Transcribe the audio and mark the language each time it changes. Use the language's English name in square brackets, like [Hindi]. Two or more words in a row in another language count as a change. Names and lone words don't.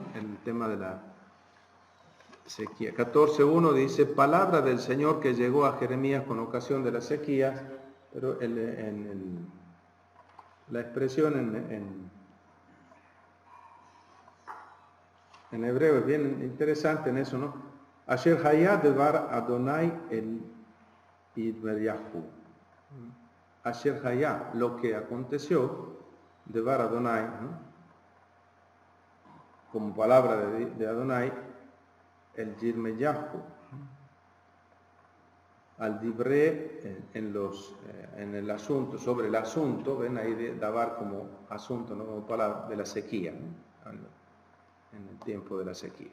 [Spanish] El tema de la sequía. 14.1 dice, palabra del Señor que llegó a Jeremías con ocasión de la sequía, pero la expresión en hebreo es bien interesante en eso, ¿no? [Hebrew] אשר היה דבר אדוני אל ידמריהו. אשר היה, [Spanish] lo que aconteció, [Hebrew] דבר אדוני, [Spanish] ¿no?, como palabra de Adonai, el Yirmeyahu. [Hebrew] על דברי [Spanish] en el asunto, sobre el asunto, ven ahí de davar como asunto, no como palabra, de la sequía, ¿no?, en el tiempo de la sequía.